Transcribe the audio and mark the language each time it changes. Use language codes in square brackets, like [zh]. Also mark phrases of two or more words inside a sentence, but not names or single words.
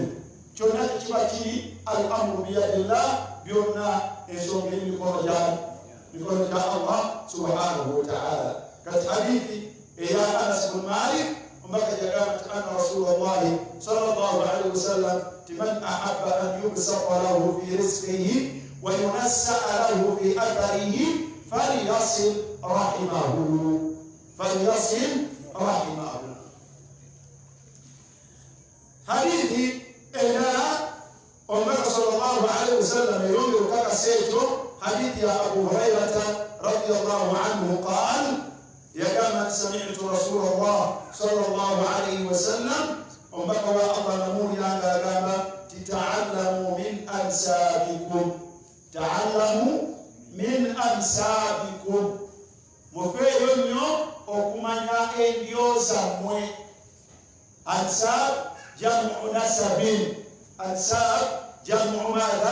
[lg] Kyonna kikiba kiri [ar] الأمر بيد الله, [lg] byonna ensonga eri mikono gya Allah [ar] سبحانه وتعالى. [lg] Kati hadithi eya Anas bin Malik ombaka jagamba nti [ar] أن رسول الله صلى الله عليه وسلم من أحب أن يبسط له في رزقه وينسأ له في أثره فليصل رحمه. [lg] Hadithi endala ombaka [ar] صلى الله عليه وسلم [lg] eyongera okukakasa ekyo, hadithi ya Abu Hurairata [ar] رضي الله عنه قال [lg] yagamba nti [ar] سمعت رسول الله صلى الله عليه وسلم [lg] ombaka wa Allah namuwuliranga agamba ti [ar] تعلموا من أنسابكم, [lg] mufeeyo nnyo okumanya endyo zammwe. [ar] أنساب جمع نسب، أنساب جمع ماذا?